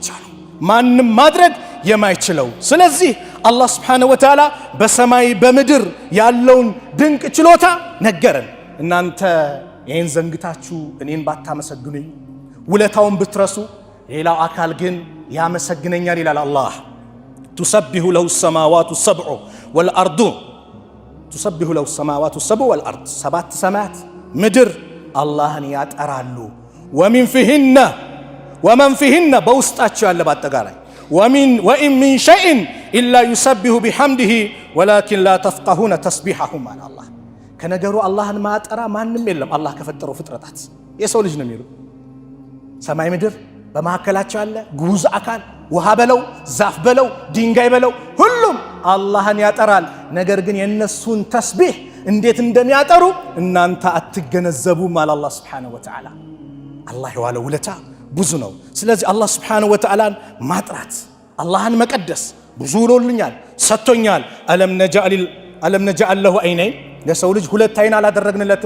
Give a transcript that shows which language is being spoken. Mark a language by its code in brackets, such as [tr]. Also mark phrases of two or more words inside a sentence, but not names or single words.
[am] ነው ማንም ማድረግ የማይችለው። ስለዚህ አላህ [ar] سبحانه وتعالى [am] በሰማይ በምድር ያለውን ድንቅ ችሎታ ነገረን። እናንተ ይሄን ዘንግታችሁ እኔን ባታመሰግኑኝ ውለታውን ብትረሱ ሌላው አካል ግን ያመሰግነኛል ይላል አላህ። [ar] تسبح له السماوات السبع والأرض تسبح له السماوات السبع والأرض [am] ሰባት ሰማያት ምድር አላህን ያጠራሉ። [ar] ومن فيهن [am] በውስጣቸው ያለ ባጠቃላይ [ar] وإن من شيء إلا يسبح بحمده ولكن لا تفقهون تسبيحهم على الله [am] ከነገሩ አላህን ማጠራ ማንም የለም አላህ ከፈጠረው ፍጥረታት የሰው ልጅ ነው የሚሉ ሰማይ ምድር በመካከላቸው ያለ ጉዝ አካል ውሃ በለው ዛፍ በለው ድንጋይ በለው ሁሉም አላህን ያጠራል። ነገር ግን የነሱን ተስቢህ እንዴት እንደሚያጠሩ እናንተ አትገነዘቡም አለ አላህ [ar] سبحانه وتعالى። [am] አላህ የዋለው ውለታ ብዙ ነው። ስለዚህ አላህ [ar] سبحانه وتعالى [am] ማጥራት አላህን መቀደስ ብዙ ውሎልኛል ሰጥቶኛል። [ar] ألم نجعل له عينين [am] ለሰው ልጅ ሁለት አይን አላደረግንለትም?